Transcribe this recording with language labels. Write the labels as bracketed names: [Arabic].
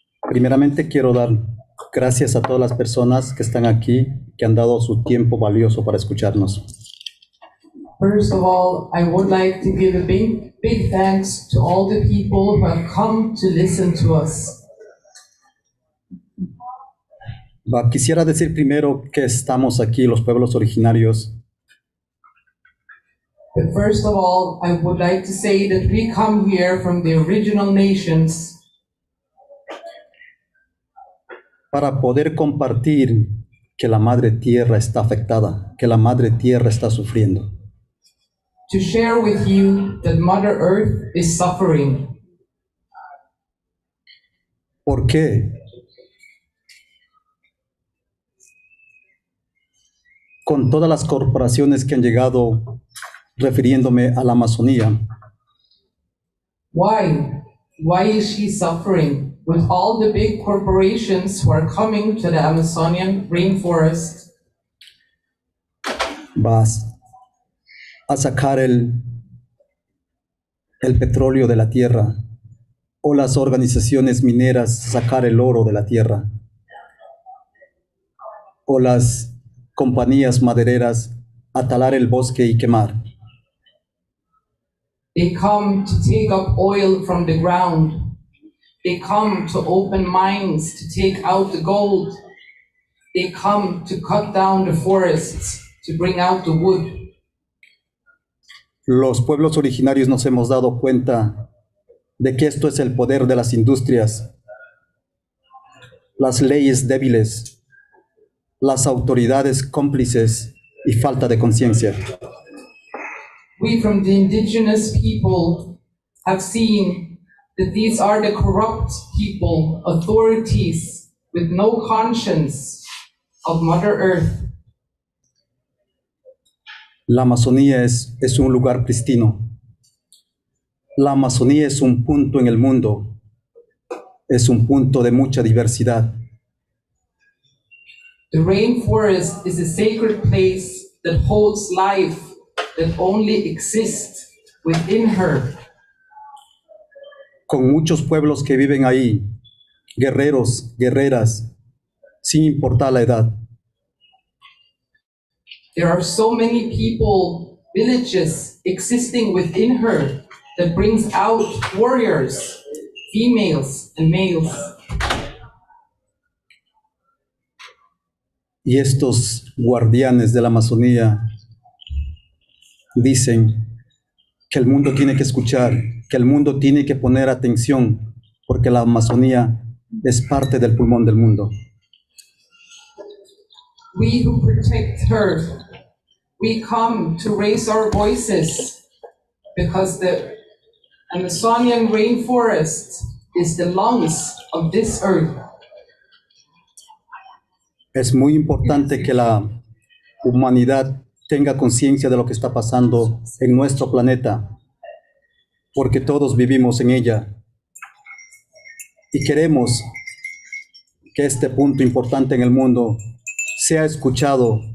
[Spanish] Primeramente quiero dar gracias a todas las personas que están aquí, que han dado su tiempo valioso para escucharnos. [English] First of all, I would like to give a big thanks to all the people who have come to listen to us. [Spanish] Quisiera decir primero que estamos aquí, los pueblos originarios, [English] But first of all, I would like to say that we come here from the original nations [Spanish] para poder compartir que la Madre Tierra está afectada, que la Madre Tierra está sufriendo. [English] to share with you that Mother Earth is suffering. [Spanish] ¿Por qué? Con todas las corporaciones que han llegado refiriéndome a la Amazonía, [English] Why? Why is she suffering? With all the big corporations who are coming to the Amazonian rainforest [Spanish] vas a sacar el petróleo de la tierra, o las organizaciones mineras sacar el oro de la tierra, o las compañías madereras a talar el bosque y quemar. [English] they come to take up oil from the ground. They come to open mines to take out the gold. They come to cut down the forests to bring out the wood. [Spanish] Los pueblos originarios nos hemos dado cuenta de que esto es el poder de las industrias, las leyes débiles, las autoridades cómplices y falta de conciencia. [English] We from the indigenous people have seen that these are the corrupt people, authorities with no conscience of Mother Earth. [Spanish] La Amazonía es un lugar pristino. La Amazonía es un punto en el mundo. Es un punto de mucha diversidad. [English] The rainforest is a sacred place that holds life that only exists within her. [Spanish] Con muchos pueblos que viven ahí, guerreros, guerreras, sin importar la edad. [English] There are so many people, villages existing within her that brings out warriors, females and males. [Spanish] Y estos guardianes de la Amazonía dicen que el mundo tiene que escuchar, que el mundo tiene que poner atención, porque la Amazonía es parte del pulmón del mundo. [English] We who protect her, we come to raise our voices because the Amazonian rainforest is the lungs of this earth. [Spanish] Es muy importante que la humanidad tenga conciencia de lo que está pasando en nuestro planeta, porque todos vivimos en ella y queremos que este punto importante en el mundo sea escuchado,